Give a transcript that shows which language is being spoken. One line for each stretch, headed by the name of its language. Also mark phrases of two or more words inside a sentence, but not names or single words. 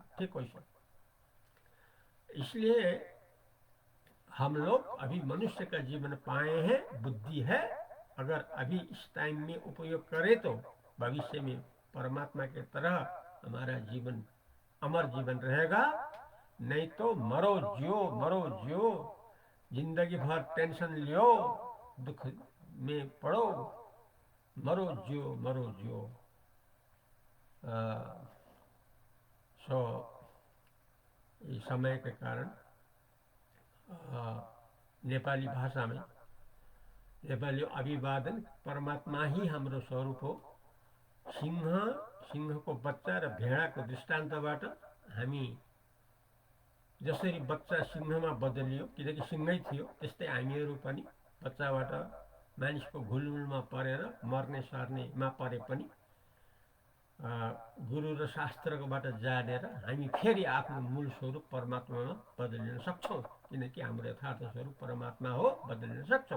Hindi: ठीक वैसे इसलिए हम लोग अभी मनुष्य का जीवन पाए हैं, बुद्धि है, अगर अभी इस टाइम में उपयोग करें तो भविष्य में परमात्मा के तरह हमारा जीवन अमर जीवन रहेगा। नहीं तो मरो जियो, जिंदगी भर टेंशन लियो, दुख में पड़ो, मरो जियो।
Nepali: सो यी समयका कारण नेपाली भाषामै नेपाली अभिवादन परमात्मा ही हाम्रो स्वरूप हो। सिंहको बच्चा र भेडाको दृष्टान्तबाट हामी जसरी बच्चा सिंहमा बदलियो किनकि सिंहै थियो, त्यस्तै हामीहरू पनि बच्चाबाट मानिसको घुलमुलमा परेर मर्ने सर्नेमा परे पनि गुरु र शास्त्रकोबाट जानेर हामी फेरि आफ्नो मूल स्वरूप परमात्मामा बदलिन सक्छौँ, किनकि हाम्रो यथार्थ स्वरूप परमात्मा हो, बदलिन सक्छौँ।